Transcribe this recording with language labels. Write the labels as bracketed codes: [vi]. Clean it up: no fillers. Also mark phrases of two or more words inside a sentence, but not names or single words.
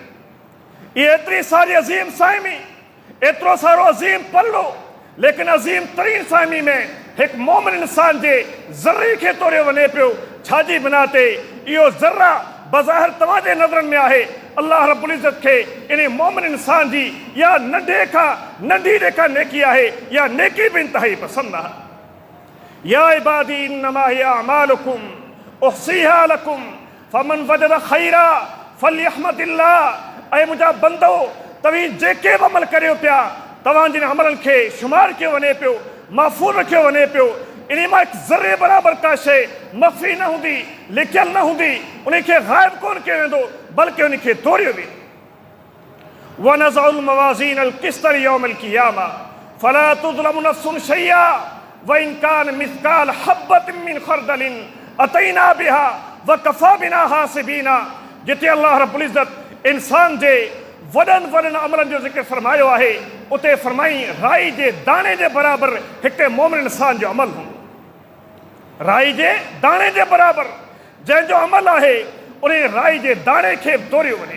[sd] इहा एतिरी सारी अज़ीम साइमी, एतिरो सारो अज़ीम पलड़ो, लेकिन अज़ीम तरीन साइमी में हिकु मोमिन इंसान जे ज़र्रे खे तोड़ियो वञे पियो। छाजी बिना ते इहो ज़र्रा बज़ाहिर तव्हांजे नज़रनि में आहे, अल्लाह रब्बुल इज़्ज़त खे इन मोमिन इंसान जी या नंढे खां नंढी जेका नेकी आहे या नेकी बि इंतिहाई पसंदि आहे। [ar] يا عبادي إنما هي أعمالكم أحصيها لكم فمن وجد خيرا فليحمد الله. [sd] ऐं मुंहिंजा बंदो, तव्हीं जेके बि अमल करियो पिया, तव्हांजे अमलनि खे शुमार कयो वञे पियो, महफ़ूज़ रखियो वञे पियो। इन मां हिकु ज़रे बराबरि का शइ मख़फ़ी न हूंदी, लिकियल न हूंदी, उनखे ग़ाइब कोन कयो वेंदो, बल्कि उनखे तोड़ियो वेंदो। [ar] ونضع الموازين القسط ليوم القيامة فلا تظلم نفس شيئا وإن كان مثقال حبة من خردل أتينا بها وكفى بنا حاسبين. [sd] जिते अल्लाह रब्बुल इज़्ज़त इंसान जे वॾनि वॾनि अमलनि जो ज़िक्र फरमायो आहे, उते फरमाई राई जे दाणे जे बराबरि हिकु मोमिन इंसान जो अमल हूंदो। राई जे दाणे जे बराबरि जंहिंजो अमल आहे उन राई जे दाणे खे तोड़ियो वञे।